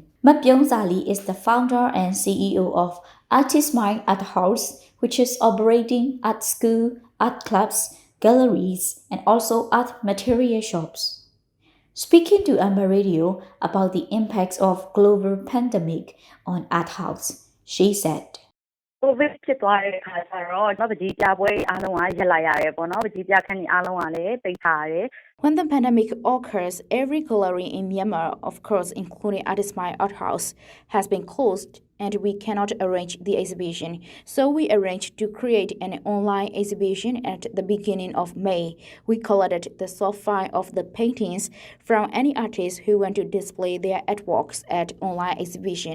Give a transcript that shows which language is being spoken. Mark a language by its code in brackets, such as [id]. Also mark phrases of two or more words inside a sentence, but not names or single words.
[en] Mapyong Zali is the founder and CEO of Artist Mind Art House, which is operating art school, art clubs, galleries, and also art material shops. Speaking to Myanmar Radio about the impacts of global pandemic on Art House, she said, [my] COVID ဖြစ်သွားတဲ့အခါကျတော့ပကြီးပြပွဲအားလုံးကရက်လိုက်ရတယ်ပေါ့နော်ပကြီးပြခန်းကြီးအားလုံးကလည်းပိတ်ထားရတယ် [en] When the pandemic occurs, every gallery in Myanmar, of course including Artist My Art House, has been closed and we cannot arrange the exhibition. So we arranged to create an online exhibition at the beginning of May. We collected the soft file of the paintings from any artist who want to display their artworks at online exhibition.